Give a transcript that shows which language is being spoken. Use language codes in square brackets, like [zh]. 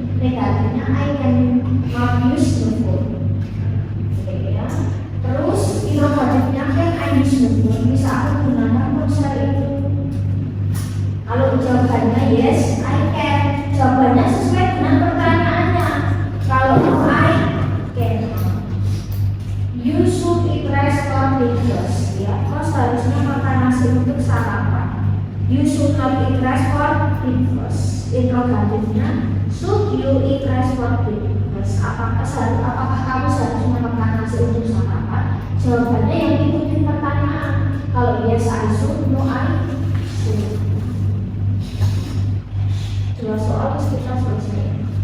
[en] Negatifnya I can not use the phone. Oke ya. [id] Terus inovatifnya [en] can I use the phone, [id] bisa aku gunakan ponsel itu. [en] Kalau jawabannya yes, I can. [id] Jawabannya sesuai dengan pertanyaannya. [en] Kalau I can, you should eat rice for breakfast. [id] Ya, kau seharusnya makan nasi untuk sarapan. [en] You should not eat rice for breakfast. Interrogatifnya, should you eat rice for breakfast? [id] Apakah kamu seharusnya makan nasi untuk sarapan? Jawabannya yang ikutin pertanyaan. [en] Kalau yes, I should. No, I should. [id] 2 soal kita selesai.